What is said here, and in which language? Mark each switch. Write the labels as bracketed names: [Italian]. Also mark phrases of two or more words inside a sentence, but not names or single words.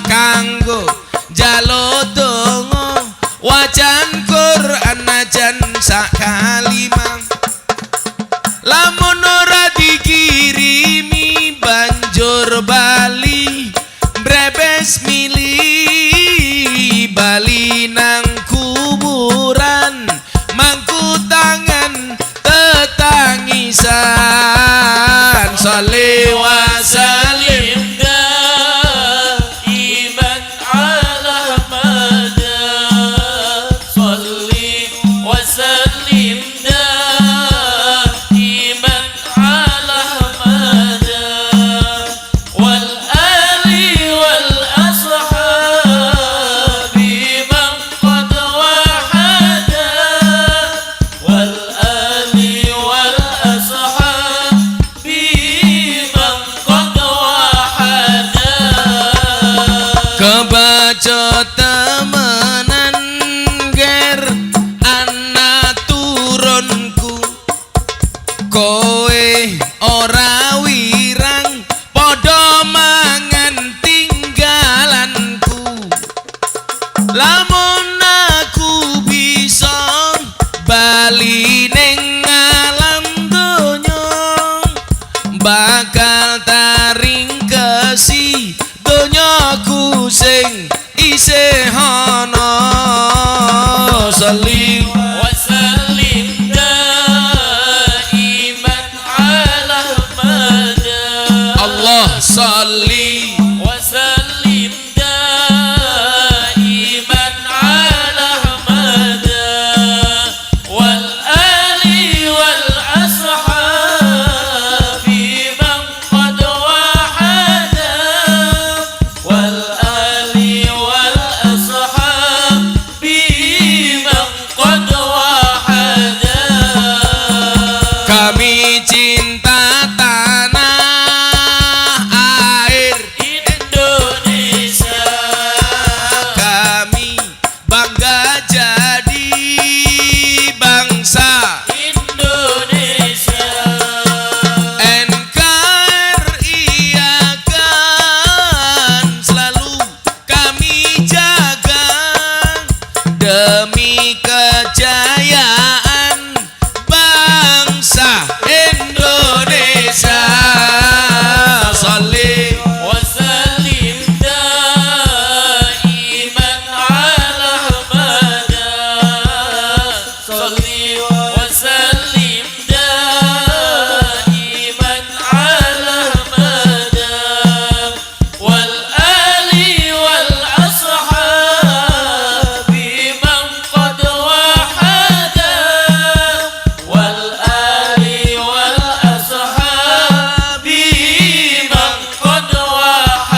[Javanese] kanggo njaluk donga wajan Quran najan sak kalimah lamun ora dikirimi banjur bali brebes mili bali nang kuburan mangku tangan tetangisan [Arabic] صلّ وسلّم دائما على المدى صلّ وسلّم دائما على المدى والآل والأصحاب من قد وحّدا والآل والأصحاب من قد وحّدا [Javanese] kebaca temenan ger anak turunku kowe ora wirang padha mangan tinggalanku lamun aku bisa bali ning alam donya bakal taringkesi donyaku sing isih ana sholli [Arabic] وسلّم دائما على المدى الله صلّ وسلّم دائما على المدى والآل والأصحاب من قد وحّدا والآل والأصحاب من قد وحّدا [Indonesian] kami cinta tanah air Indonesia kami bangga jadi bangsa Indonesia NKRI akan selalu kami jaga demi kejayaan bangsa Indonesia sholli [Arabic] وسلّم دائما على المدى صلّ وسلّم دائما على المدى والآل والأصحاب من قد وحّدا والآل والأصحاب من قد وحّدا